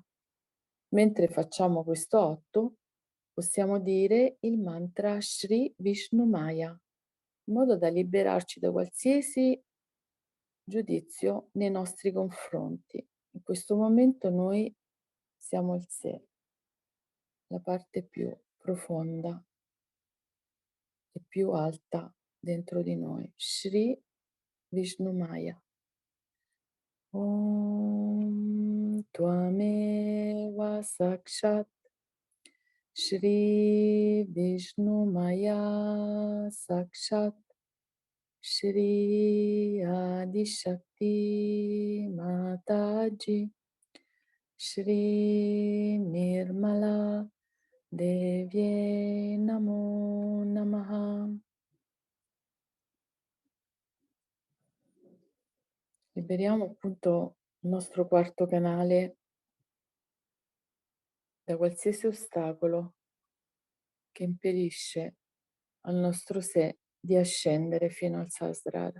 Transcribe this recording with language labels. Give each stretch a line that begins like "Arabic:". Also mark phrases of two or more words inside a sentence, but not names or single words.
Italian: Mentre facciamo questo 8, possiamo dire il mantra Shri Vishnu Maya, in modo da liberarci da qualsiasi giudizio nei nostri confronti. In questo momento noi siamo il sé, la parte più profonda e più alta dentro di noi. Shri Vishnu Maya.
Sanskrit: ॐ त्वमेव साक्षात् श्री विष्णु माया साक्षात् श्री आदि शक्ति माताजी श्री निर्मला देव्यै नमो नमः.
Italian: Liberiamo appunto il nostro quarto canale da qualsiasi ostacolo che impedisce al nostro sé di ascendere fino al Sahasrara.